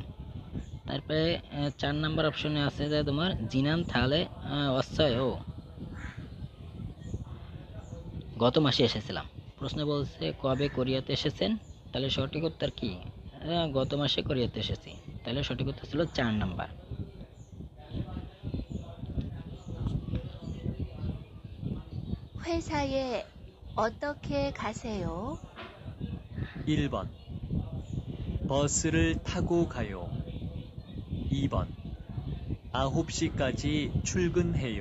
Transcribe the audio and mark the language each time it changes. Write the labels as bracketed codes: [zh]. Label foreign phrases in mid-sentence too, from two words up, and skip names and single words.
[bn] তারপরে 4 নম্বর অপশনে আছে যে তোমার [ko] 지난달에 왔어요 [bn] গত মাসে এসেছিলাম। প্রশ্ন বলছে কবে কোরিয়াতে এসেছেন, তাহলে সঠিক উত্তর কি? গত মাসে কোরিয়াতে এসেছি, তাহলে সঠিক উত্তর ছিল 4 নাম্বার। [ko] 회사에 어떻게 가세요? 1번 버스를 타고 가요. 2번 9시까지 출근해요.